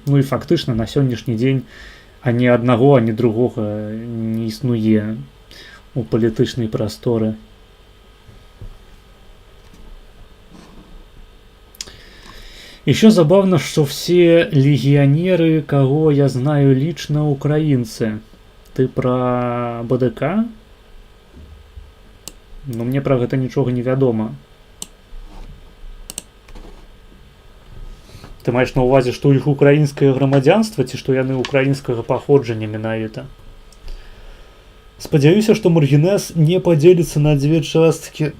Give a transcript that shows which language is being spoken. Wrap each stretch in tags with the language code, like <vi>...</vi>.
<be>Ну і фактычна на сённяшні дзень ані аднаго, ані другога не існуе у палітычнай прасторы.</be> <ru>Еще забавно, что все легионеры, кого я знаю лично, украинцы. Ты про БДК?</ru> <be>Ну, мне про гэта нічога не вядома. Ты маеш на ўвазе, што ў іх украінскае грамадзянства, ці што яны украінскага паходжання менавіта? Спадзяюся, што Маргінез не падзеліцца на дзве часткі.</be>